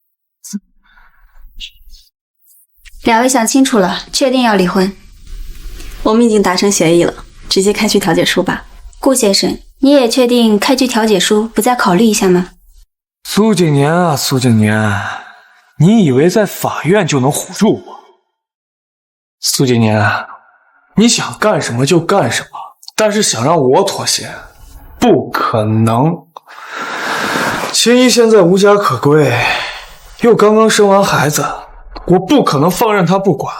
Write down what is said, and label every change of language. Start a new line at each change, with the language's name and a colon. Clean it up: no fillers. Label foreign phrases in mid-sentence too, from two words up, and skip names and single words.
Chinese: 两位想清楚了，確定要離婚？我們已經達成協議了，直接開具調解書吧。顧先生，你也確定開具調解書，不再考慮一下嗎？蘇景年啊，蘇景年，你以為在法院就能唬住我？蘇景年，你想幹什麼就幹什麼，但是想讓我妥協，不可能。秦姨現在無家可歸，又剛剛生完孩子，我不可能放任她不管。